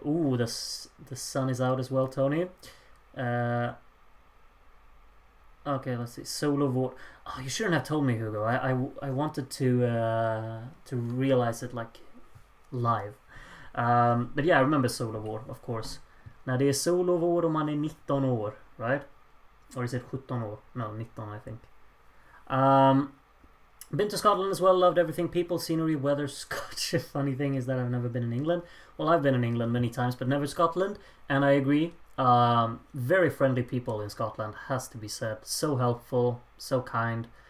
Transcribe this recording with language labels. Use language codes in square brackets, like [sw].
[en] Ooh, the sun is out as well, Tony. Okay, let's see. Solo vote. Oh, you shouldn't have told me, Hugo. I wanted to realize it like live. But yeah, I remember Solo War, of course. [sv] När det är Solo War och man är 19 år, right? [en] Or is it 17 år? No, 19 I think. Been to Scotland as well, loved everything, people, scenery, weather, Scotch. Funny thing is that I've never been in England. Well, I've been in England many times, but never Scotland, and I agree. Very friendly people in Scotland, has to be said. So helpful, so kind.